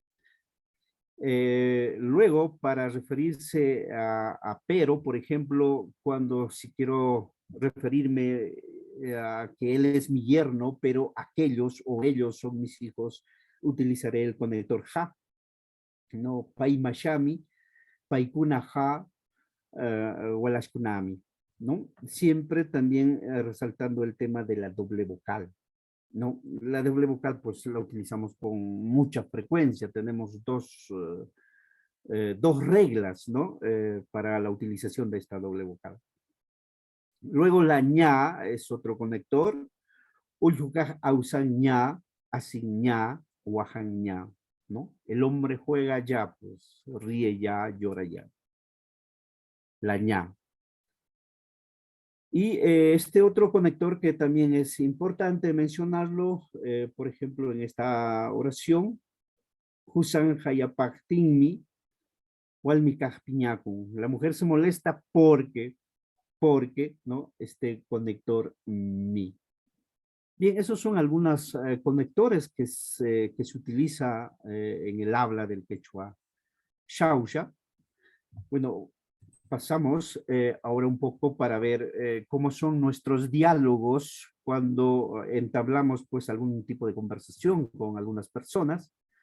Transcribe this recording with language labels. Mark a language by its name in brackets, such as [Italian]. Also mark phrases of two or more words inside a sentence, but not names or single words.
[Spanish] Luego, para referirse a pero, por ejemplo, cuando si quiero referirme a que él es mi yerno, pero aquellos o ellos son mis hijos, utilizaré el conector ja, ¿no? [Quechua] Paimashami, paikuna ja, walashkunami, [Spanish] ¿no? Siempre también resaltando el tema de la doble vocal, ¿no? La doble vocal pues la utilizamos con mucha frecuencia, tenemos dos reglas, ¿no? Para la utilización de esta doble vocal. Luego la ña es otro conector, [Quechua] Uljukaj ausan ña, asin ña, wajan ña, [Spanish] ¿no? El hombre juega ya, pues ríe ya, llora ya. La ña. Y este otro conector que también es importante mencionarlo, por ejemplo, en esta oración, [Quechua] Husan hayapaktinmi, walmikajpiñakun. [Spanish] La mujer se molesta porque, ¿no? Este conector mi. Bien, esos son algunos conectores que se utiliza en el habla del quechua xauxa. Bueno, pasamos ahora un poco para ver cómo son nuestros diálogos cuando entablamos pues algún tipo de conversación con algunas personas.